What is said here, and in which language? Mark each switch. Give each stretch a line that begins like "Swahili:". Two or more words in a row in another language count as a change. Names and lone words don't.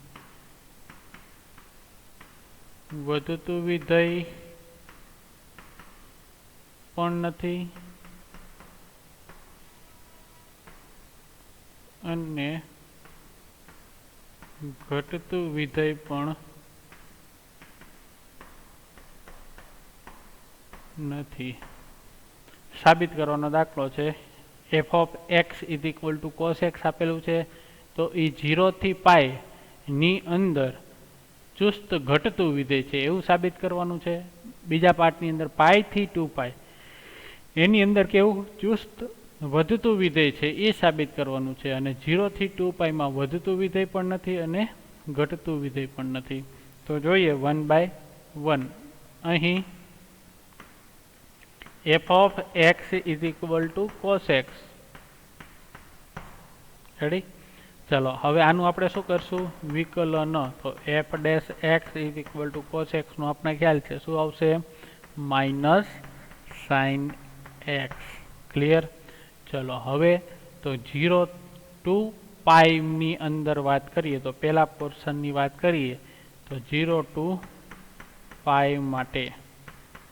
Gujarati: વધતું વિધેય પણ નથી અને ઘટતું વિધેય પણ નથી. સાબિત કરવાનો દાખલો છે.
English: f of x is equal to cos x
Gujarati: આપેલું છે તો એ 0 થી પાઈ ની અંદર ચુસ્ત ઘટતું વિધેય છે એવું સાબિત કરવાનું છે. બીજા પાર્ટની અંદર પાઈ થી 2 પાઈ એની અંદર કેવું ચુસ્ત વધતું વિધેય છે એ સાબિત કરવાનું છે અને 0 થી 2 પાઈ માં વધતું વિધેય પણ નથી અને ઘટતું વિધેય પણ નથી. તો જોઈએ 1/1. અહીં
English: f of x is equal to cos x.
Gujarati: રેડી. ચલો હવે આનું આપણે શું કરશું, વિકલન. તો
English: f dash x is equal to cos x
Gujarati: નો આપણે ખ્યાલ છે શું આવશે,
English: minus sine x.
Gujarati: ક્લિયર. ચલો હવે તો 0 ટુ પાઈ ની અંદર વાત કરીએ તો પહેલા પોર્શનની વાત કરીએ તો 0 ટુ પાઈ માટે.